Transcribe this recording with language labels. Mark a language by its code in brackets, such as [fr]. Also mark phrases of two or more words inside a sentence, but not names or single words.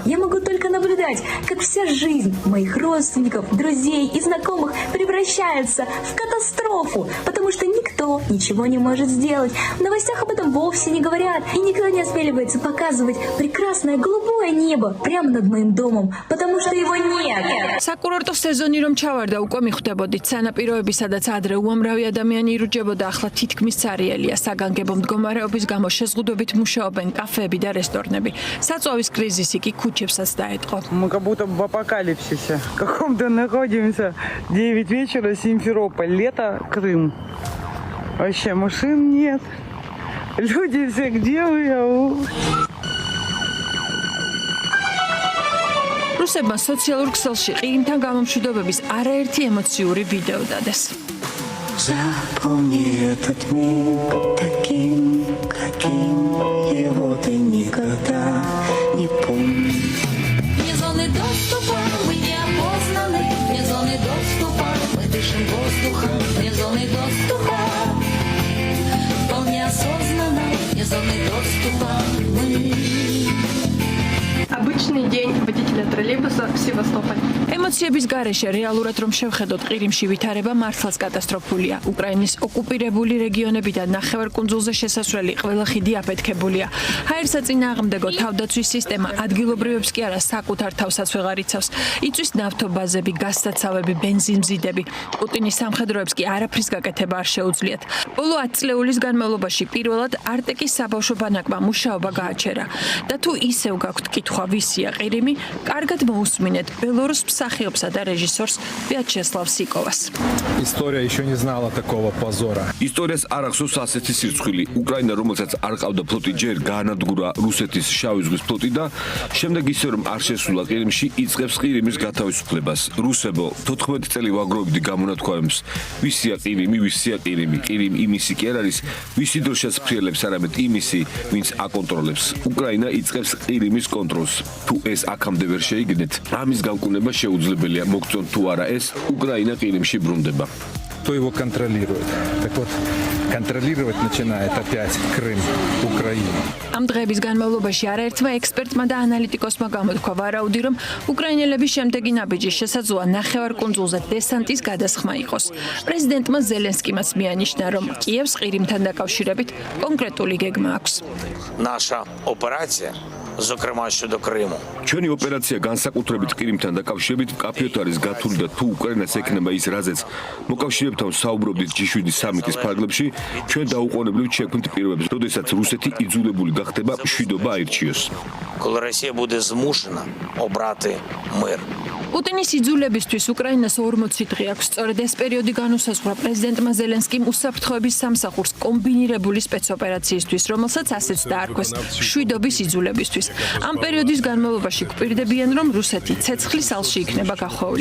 [ru] Я могу только наблюдать, как вся жизнь моих родственников, друзей и знакомых превращается в катастрофу, потому что никто ничего не может сделать. В новостях об этом вовсе не говорят, и никто не осмеливается показывать прекрасное голубое небо прямо над моим домом, потому что его нет. [ka] საკურორტო სეზონი რომ ჩავარდა, უკვე მიხვდებოდით სანაპიროები, სადაც ადრე უამრავი ადამიანი ირუჯებოდა, ახლა თითქმის цаრიელია. საგანგებო მდგომარეობის გამო შეზღუდვებით მუშაობენ კაფეები და რესტორნები. საწვავის კრიზისი კი ქუჩებსაც დაეთყო. [ru] Мы как будто в апокалипсисе каком-то находимся. 9 вечера, Симферополь, лето, Крым. Вообще машин нет. Люди все где вы? [ka] რუსებმა სოციალურ ქსელში ყირიმთან გამომშვიდობების არაერთი ემოციური ვიდეო დადეს. [ru] Запомни этот миг таким, каким его ты никогда не помнишь. Вне зоны доступа мы не опознаны, вне зоны доступа мы дышим воздухом, вне зоны доступа вполне осознанно, вне зоны доступа мы. Обычный день водителя троллейбуса в Севастополе. [ka] ემოციების გარეშე რეალურად რომ შევხედოთ ყირიმში ვითარება მართლაც კატასტროფულია. უკრაინის ოკუპირებული რეგიონებიდან ნახევარკუნძულზე შესასვლელი ყველა ხიდი აფეთქებულია. ჰაერსაწინააღმდეგო თავდაცვის სისტემა ადგილობრივებს კი არა საკუთარ თავსაც ვეღარ იცავს. იწვის ნავთობაზები, გაზსაცავები, ბენზინმზიდები. პუტინის სამხედროებს კი არაფრის გაკეთება არ შეუძლიათ. ბოლო 10 წლეულის განმავლობაში პირველად არტეკის საბავშვო ბანაკმა მუშაობა გააჩერა. და თუ ისევ გაქვთ კითხვა ვისია ყირიმი, კარგად მოусმინეთ ბელორუს მსახიობსა და რეჟისორს ვიაჩესლავ სიკოვას. [ru] История еще не знала такого позора. [ka] ისტორიას არ ახსოვს ასეთი სირცხვილი. უკრაინა, რომელსაც არ ყავდა ფლოტი, ჯერ გაანადგურა რუსეთის შავი ზღვის ფლოტი და შემდეგ ისე რომ არ შესულა ყირიმში, იწყებს ყირიმის გათავისუფლებას. რუსებო, 14 წელი ვაგროვებდი გამონათქვამებს. ვისია ყირიმი, ვისია ყირიმი. ყირიმი იმისი კი არ არის, ვისი დროშაც ფრიალებს, არამედ იმისი, ვინც აკონტროლებს. უკრაინა იწყებს ყირიმის კონტროლს. თუ ეს აქამდე ვერ შეიგდეთ, ამის განკურნება შეუძლებელია. მოგწონთ თუ არა ეს, უკრაინა ყირიმში ბრუნდება. [ru] Кто его контролирует? Так вот, контролировать начинает опять Крым, Украина. [ka] ამ დღეების განმავლობაში არაერთმა ექსპერტმა და ანალიტიკოსმა გამოთქვა ვარაუდი, რომ უკრაინელების შემდეგი ნაბიჯი შესაძლოა ნახევარკუნძულზე დესანტის გადასხმა იყოს. პრეზიდენტმა ზელენსკიმაც მიანიშნა, რომ კიევს ყირიმთან დაკავშირებით კონკრეტული გეგმა აქვს. [uk] Наша операція, зокрема щодо Криму. [ka] ჩვენი ოპერაცია განსაკუთრებით ყირიმთან დაკავშირებით მკაფიოდ არის გათვლილი და თუ უკრაინას ექნება ის რაზეც მოკავშირეებთან საუბრობდით G7 სამიტის ფარგლებში, ჩვენ დაუყოვნებლივ შექმნით პირობებს, როდესაც რუსეთი იძულებული გახდება მშვიდობა აირჩიოს. [uk] Коли Росія буде змушена обрати мир. [ka] პუტინის იძულებისთვის უკრაინას 40 დღე აქვს. სწორედ ეს პერიოდი განუსაზღვრა პრეზიდენტმა ზელენსკიმ უსაფრთხოების სამსახურს კომბინირებული სპეცოპერაციისთვის, რომელსაც ასეც დაარქვეს მშვიდობის იძულებისთვის. ამ პერიოდის განმავლობაში გვპირდებიან, რომ რუსეთი ცეცხლის ალში იქნება გახვეული.